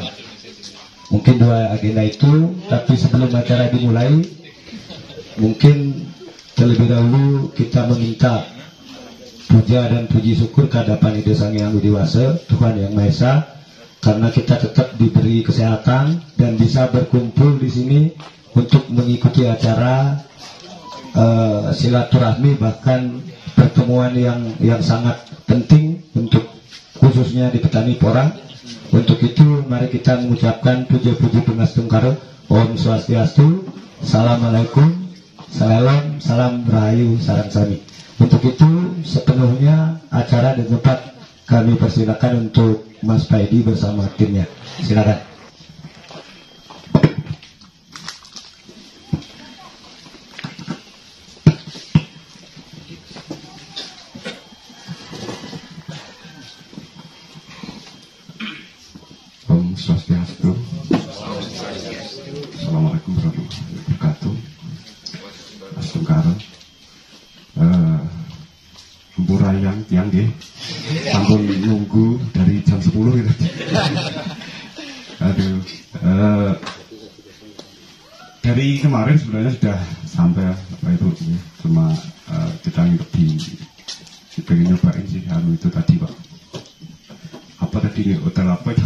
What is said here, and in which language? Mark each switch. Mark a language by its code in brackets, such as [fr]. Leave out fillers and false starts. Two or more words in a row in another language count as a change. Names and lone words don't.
[id] Mungkin 2 agenda itu, tapi sebelum acara dimulai, mungkin terlebih dahulu kita meminta puja dan puji syukur kehadapan Ide Sang Hyang Widi Wase, Tuhan Yang Maha Esa, karena kita tetap diberi kesehatan dan bisa berkumpul di sini untuk mengikuti acara silaturahmi, bahkan pertemuan yang sangat penting untuk khususnya di petani porang. Untuk itu mari kita mengucapkan puja-puji Pengas Tungkara. [ban] Om Swastiastu, [id] Assalamualaikum, salam rahayu, sarang sami. Untuk itu sepenuhnya acara dan tempat kami persilakan untuk Mas Pedi bersama timnya. Silakan. [ban] Om Swastiastu. [ar] Assalamualaikum warahmatullahi wabarakatuh. [ban] Mas Tungkara, Mburayang tiang nggih, sampun [id] nunggu dari jam 10 gitu. Aduh, dari kemarin sebenarnya sudah sampai apa itu, cuma kita lebih pengen nyobain sih itu tadi Pak. Apa tadi nih, hotel apa itu?